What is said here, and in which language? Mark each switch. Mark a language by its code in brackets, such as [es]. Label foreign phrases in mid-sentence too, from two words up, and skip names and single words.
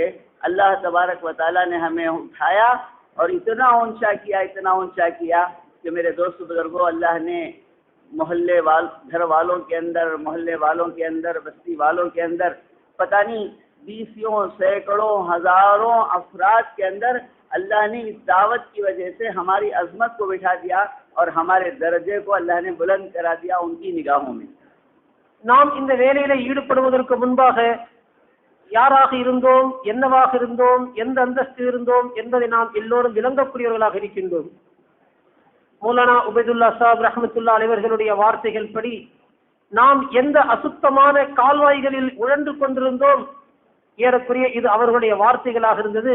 [ar] الله تبارك وتعالى [ur] نے ہمیں اٹھایا اور اتنا اونچا کیا کہ میرے دوست بزرگوں، اللہ نے گھر والوں کے اندر، محلے والوں کے اندر، بستی والوں کے اندر، پتا نہیں بیسیوں، سیکڑوں، ہزاروں افراد کے اندر اللہ نے اس دعوت کی وجہ سے ہماری عظمت کو بٹھا دیا اور ہمارے درجے کو اللہ نے بلند کرا دیا ان کی نگاہوں میں. [ta] நாம் இந்த வேலையில ஈடுபடுவதற்கு முன்பாக யாராக இருந்தோம், என்னவாக இருந்தோம், எந்த அந்தஸ்தில் இருந்தோம் என்பதை நாம் எல்லோரும் விளங்கக்கூடியவர்களாக இருக்கின்றோம். மௌலானா உபைதுல்லா சாஹிப் [ar] رحمة الله عليه [ta] அவர்களுடைய வார்த்தைகள் படி நாம் எந்த அசுத்தமான கால்வாய்களில் உழன்று கொண்டிருந்தோம், ஏறக்குறைய இது அவர்களுடைய வார்த்தைகளாக இருந்தது.